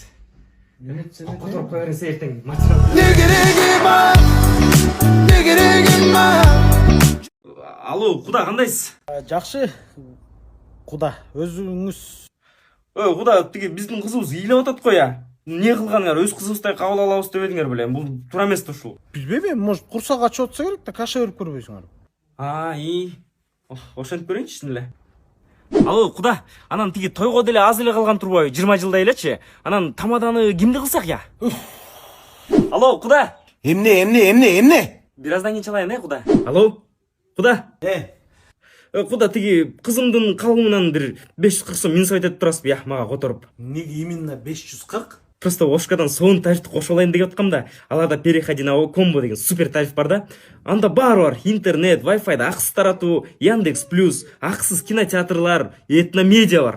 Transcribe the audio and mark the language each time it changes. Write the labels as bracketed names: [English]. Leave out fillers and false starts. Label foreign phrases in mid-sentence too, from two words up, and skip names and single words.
[Kyrgyz] Эметсен Которуп кое берсе эртең материал. Алло, куда кандайсыз? Жакшы. Куда, өзүңүз. Куда, тиги биздин кызыбыз ыйлап атат го я. Не кылганыңар, өз кызыбыздай кабыл алабыз деп едиңер беле. Бул туура эмес да ушул. Билбейм, может курсак ачып атса керек да, каша берип көрбөйсүңөр. Ошентип көрөйүнчү чын эле. Алло, куда? Анан тиги тойго деле аз эле калган турбайбы? 20 жылдай элечи. Анан тамаданы кимди кылсак я? Алло, куда? Эмне? Бираздан кийин чалайын, куда? Алло, куда? Куда тиги кызымдын калымынан бир 540 сом минус айтып турасызбы, мага которуп. [Russian] Неге именно 540? [Kyrgyz] Просто Ошкадан соон тарифти кошуп алайын деп аткам да. Аларда [Russian] переходи на комбо [Kyrgyz] деген супер тариф бар да. Анда баары бар. Интернет, Wi-Fi да аксыз таратуу, Яндекс Плюс, аксыз кинотеатрлар, Этномедиа бар.